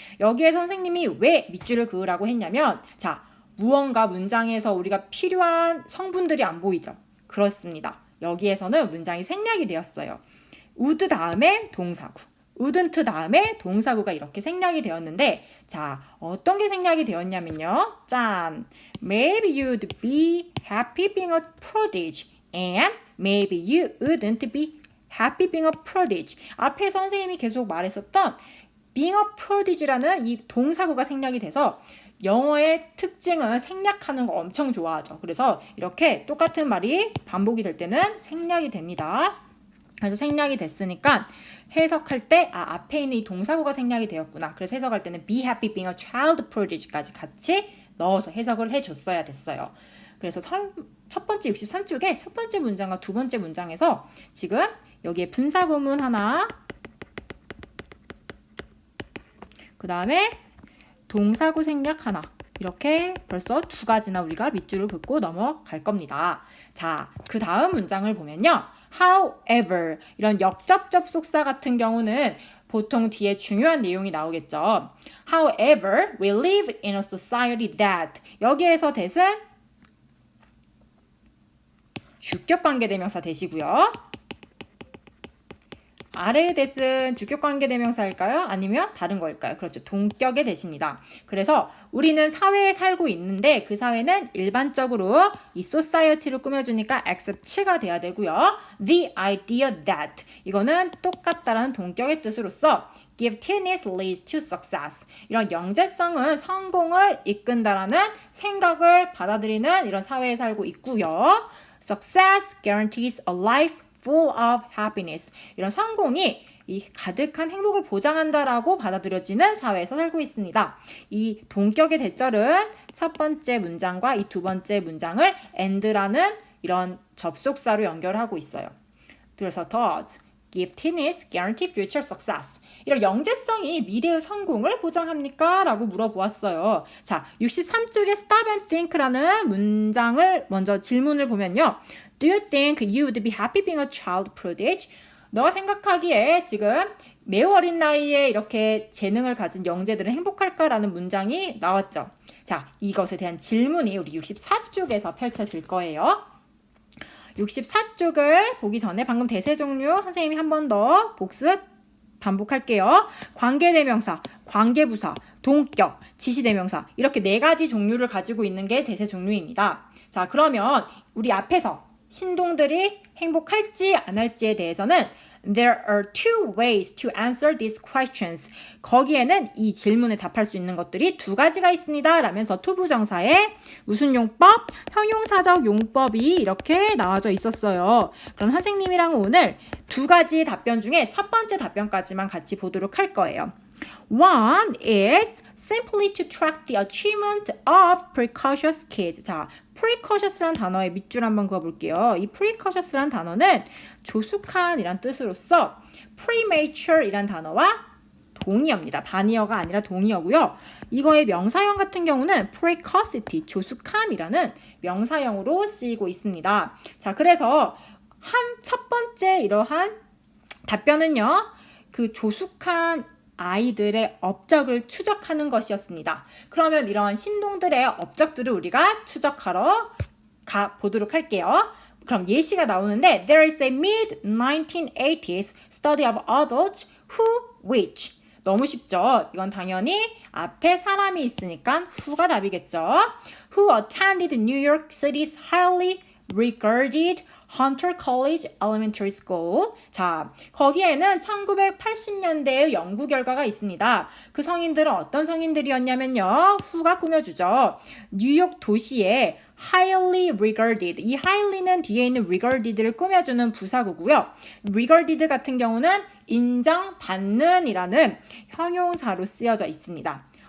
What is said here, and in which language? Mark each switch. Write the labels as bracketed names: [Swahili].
[Korean] 여기에 선생님이 왜 밑줄을 그으라고 했냐면 자, 무언가 문장에서 우리가 필요한 성분들이 안 보이죠? 그렇습니다. 여기에서는 문장이 생략이 되었어요. would 다음에 동사구, wouldn't 다음에 동사구가 이렇게 생략이 되었는데 자, 어떤 게 생략이 되었냐면요. 짠! [English] Maybe you'd be happy being a prodigy and maybe you wouldn't be happy being a prodigy. [Korean] 앞에 선생님이 계속 말했었던 [English] being a prodigy [Korean] 라는 이 동사구가 생략이 돼서 영어의 특징은 생략하는 거 엄청 좋아하죠. 그래서 이렇게 똑같은 말이 반복이 될 때는 생략이 됩니다. 그래서 생략이 됐으니까 해석할 때 앞에 있는 이 동사구가 생략이 되었구나. 그래서 해석할 때는 [English] be happy being a child prodigy [Korean] 까지 같이 넣어서 해석을 해줬어야 됐어요. 그래서 첫 번째 63쪽에 첫 번째 문장과 두 번째 문장에서 지금 여기에 분사구문 하나, 그 다음에 동사구 생략 하나, 이렇게 벌써 2가지나 우리가 밑줄을 긋고 넘어갈 겁니다. 자, 그 다음 문장을 보면요. However, 이런 역접 접속사 같은 경우는 보통 뒤에 중요한 내용이 나오겠죠. [English] However, we live in a society that [Korean] 여기에서 that은 주격관계대명사 대시고요. 아래의 that은 주격관계대명사일까요? 아니면 다른 걸까요? 그렇죠. 동격의 that입니다. 그래서 우리는 사회에 살고 있는데 그 사회는 일반적으로 이 society를 꾸며주니까 accept가 돼야 되고요. [English] The idea that [Korean] 이거는 똑같다라는 동격의 뜻으로서 [English] giftedness leads to success. [Korean] 이런 영재성은 성공을 이끈다라는 생각을 받아들이는 이런 사회에 살고 있고요. [English] Success guarantees a life full of happiness. [Korean] 이런 성공이 이 가득한 행복을 보장한다라고 받아들여지는 사회에서 살고 있습니다. 이 동격의 대절은 첫 번째 문장과 이 두 번째 문장을 and라는 이런 접속사로 연결하고 있어요. [English] 그래서 does giftedness guarantee future success? [Korean] 이런 영재성이 미래의 성공을 보장합니까? 라고 물어보았어요. 자, 63쪽에 [English] stop and think [Korean] 라는 문장을 먼저 질문을 보면요. [English] Do you think you would be happy being a child prodigy? [Korean] 너가 생각하기에 지금 매우 어린 나이에 이렇게 재능을 가진 영재들은 행복할까라는 문장이 나왔죠. 자, 이것에 대한 질문이 우리 64쪽에서 펼쳐질 거예요. 64쪽을 보기 전에 방금 대세 종류 선생님이 한 번 더 복습 반복할게요. 관계대명사, 관계부사, 동격, 지시대명사 이렇게 네 가지 종류를 가지고 있는 게 대세 종류입니다. 자, 그러면 우리 앞에서 신동들이 행복할지 안 할지에 대해서는 [English] There are two ways to answer these questions. [Korean] 거기에는 이 질문에 답할 수 있는 것들이 두 가지가 있습니다. 라면서 투부정사에 무슨 용법? 형용사적 용법이 이렇게 나와져 있었어요. 그럼 선생님이랑 오늘 두 가지 답변 중에 첫 번째 답변까지만 같이 보도록 할 거예요. [English] One is simply to track the achievement of precocious kids. [Korean] 자, precocious라는 단어의 밑줄 한번 그어볼게요. 이 precocious라는 단어는 조숙한이란 뜻으로서 premature이란 단어와 동의어입니다. 반의어가 아니라 동의어고요. 이거의 명사형 같은 경우는 precocity, 조숙함이라는 명사형으로 쓰이고 있습니다. 자, 그래서 첫 번째 이러한 답변은요. 그 조숙한 아이들의 업적을 추적하는 것이었습니다. 그러면 이런 신동들의 업적들을 우리가 추적하러 가보도록 할게요. 그럼 예시가 나오는데 [English] There is a mid-1980s study of adults which [Korean] 너무 쉽죠? 이건 당연히 앞에 사람이 있으니까 who가 답이겠죠. [English] Who attended New York City's highly regarded Hunter College Elementary School. [Korean] 자, 거기에는 1980년대의 연구 결과가 있습니다. 그 성인들은 어떤 성인들이었냐면요. who가 꾸며주죠. 뉴욕 도시의 highly regarded. 이 highly는 뒤에 있는 regarded를 꾸며주는 부사구고요. regarded 같은 경우는 인정받는 이라는 형용사로 쓰여져 있습니다.